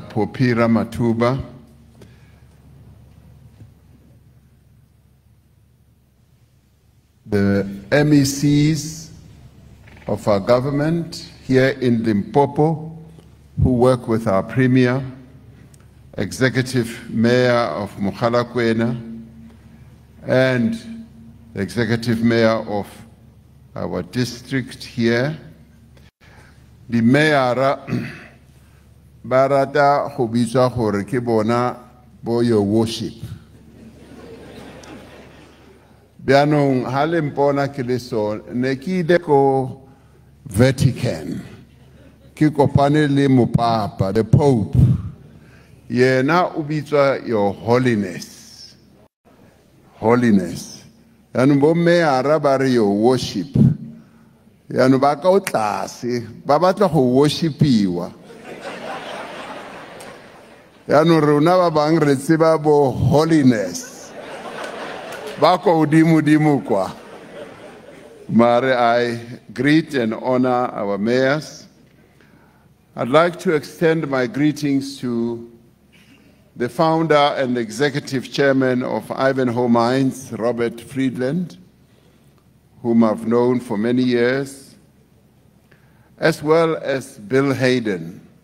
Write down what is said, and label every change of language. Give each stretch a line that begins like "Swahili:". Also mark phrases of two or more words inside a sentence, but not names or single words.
English: Phophi Ramathuba, the MECs of our government here in Limpopo who work with our Premier, Executive Mayor of Mogalakwena, and the Executive Mayor of our district here.
Northern Sotho: The Mayor barata go bitswa gore ke bona bo
English: your worship.
Northern Sotho: Bianong ha le mpona ke le so ne ke ile ko Vatican ke kopane le mopapa,
English: the Pope,
Northern Sotho: yena o bitswa
English: your holiness.
Northern Sotho: Holiness. Yanu bo Mayor ba re
English: your worship.
Northern Sotho: Yanu ba ka o tlase ba batla go worshipiwa. Yanu rona ba bang re tseba bo holiness. Ba ko dimo kwa. Mare,
English: I greet and honor our mayors. I'd like to extend my greetings to the founder and executive chairman of Ivanhoe Mines, Robert Friedland, whom I've known for many years, as well as Bill Hayden,